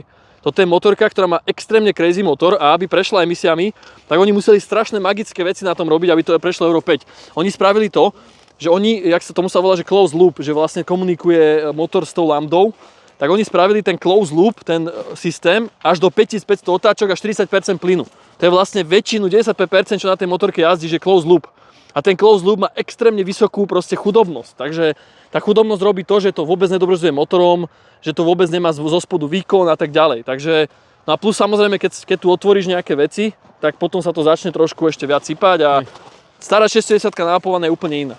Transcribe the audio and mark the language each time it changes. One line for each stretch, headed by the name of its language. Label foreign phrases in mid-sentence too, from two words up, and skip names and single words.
Slovak: Toto je motorka, ktorá má extrémne crazy motor a aby prešla emisiami, tak oni museli strašné magické veci na tom robiť, aby to prešlo Euro 5. Oni spravili to, že oni, jak sa tomu sa volá, že
English: closed loop,
Slovak: že vlastne komunikuje motor s tou lambdou, tak oni spravili ten
English: closed loop,
Slovak: ten systém, až do 5500 otáčok a 40% plynu. To je vlastne väčšinu, 95%, čo na tej motorke jazdí, že
English: closed loop.
Slovak: A ten
English: closed loop
Slovak: má extrémne vysokú proste chudobnosť. Takže tá chudobnosť robí to, že to vôbec nedobrzduje motorom, že to vôbec nemá zo spodu výkon a tak ďalej. Takže, no a plus samozrejme, keď tu otvoríš nejaké veci, tak potom sa to začne trošku ešte viac sypať a stará 610 nápovaná je úplne iná.